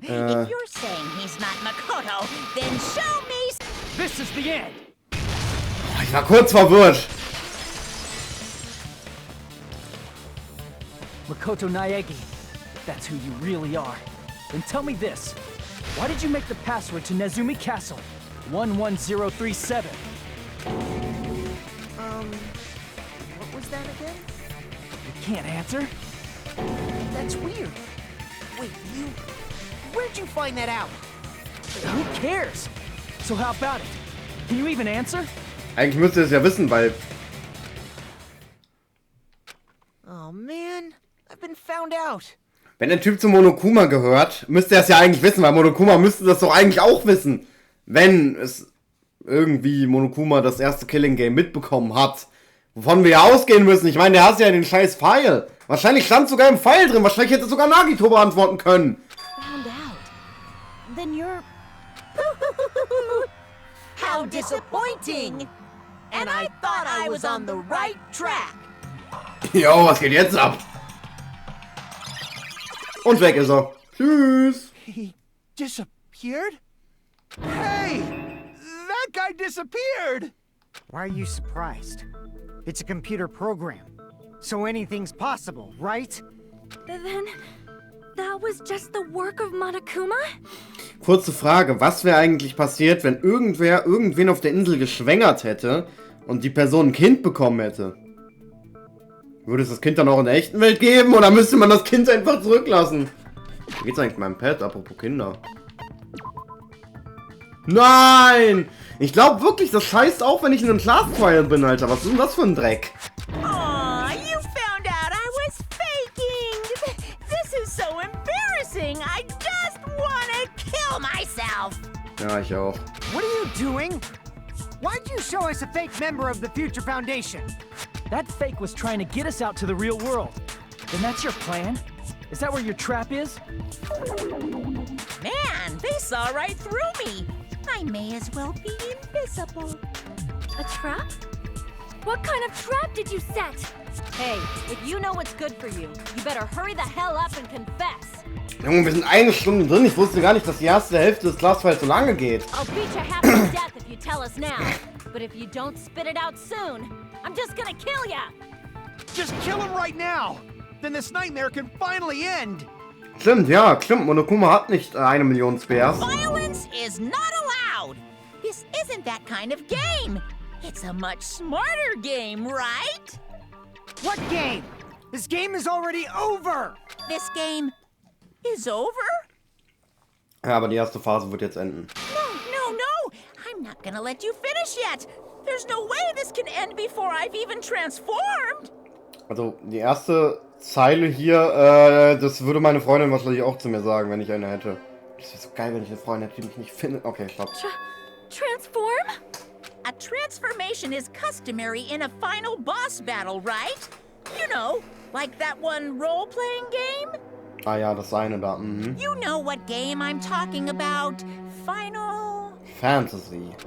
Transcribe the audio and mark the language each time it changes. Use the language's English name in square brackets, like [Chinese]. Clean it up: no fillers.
[English] If you're saying he's not Makoto, then show me... This is the end. [German] Oh, ich war kurz verwirrt. [English] Makoto Naegi, if that's who you really are, then tell me this. Why did you make the password to Nezumi Castle 11037? What was that again? You can't answer? That's weird. Wait, where'd you find that out? Who cares? So how about it? Can you even answer? [German] Eigentlich müsst ihr es ja wissen, weil... [English] Oh man, I've been found out. [German] Wenn der Typ zu Monokuma gehört, müsste er es ja eigentlich wissen, weil Monokuma müsste das doch eigentlich auch wissen. Wenn es irgendwie Monokuma das erste Killing Game mitbekommen hat. Wovon wir ja ausgehen müssen. Ich meine, der hat ja den scheiß Pfeil. Wahrscheinlich stand sogar im Pfeil drin. Wahrscheinlich hätte sogar Nagito beantworten können. [English] Found out. Then you're... How disappointing! And I thought I was on the right track! [German] Jo, was geht jetzt ab? Und weg ist er. Tschüss. [English] He disappeared? Hey! That guy disappeared! Why are you surprised? It's a computer program, so anything's possible, right? Then, that was just the work of Monokuma? [German] Kurze Frage, was wäre eigentlich passiert, wenn irgendwer irgendwen auf der Insel geschwängert hätte und die Person ein Kind bekommen hätte? Würde es das Kind dann auch in der echten Welt geben oder müsste man das Kind einfach zurücklassen? Wie geht's eigentlich mit meinem Pet, apropos Kinder? Nein! Ich glaube wirklich, das scheißt auch, wenn ich in einem Class Trial bin, Alter. Was ist denn das für ein Dreck? [English] Aw, you found out I was faking! This is so embarrassing! I just wanna kill myself! [German] Ja, ich auch. [English] What are you doing? Why'd you show us a fake member of the Future Foundation? That fake was trying to get us out to the real world. Then that's your plan? Is that where your trap is? Man, they saw right through me! I may as well be invisible. A trap? What kind of trap did you set? Hey, if you know what's good for you, you better hurry the hell up and confess. [German] Junge, wir sind 1 Stunde drin. Ich wusste gar nicht, dass die erste Hälfte des Class Trials so lange geht. [English] I'll beat you half to death if you tell us now. But if you don't spit it out soon, I'm just gonna kill ya! Just kill him right now! Then this nightmare can finally end! [German] Stimmt, ja, stimmt. Monokuma hat nicht 1 Million Spares. [English] Violence is not allowed! This isn't that kind of game! It's a much smarter game, right? What game? This game is already over! This game is over? [German] Ja, aber die erste Phase wird jetzt enden. [English] No! I'm not gonna let you finish yet! There's no way this can end before I've even transformed! [German] Also, die erste Zeile hier, das würde meine Freundin wahrscheinlich auch zu mir sagen, wenn ich eine hätte. Das wäre so geil, wenn ich eine Freundin hätte, die mich nicht findet. Okay, stopp. [English] Transform? A transformation is customary in a final boss battle, right? You know, like that one role-playing game? [German] Ah ja, das eine da, mhm. [English] You know what game I'm talking about. Final Fantasy.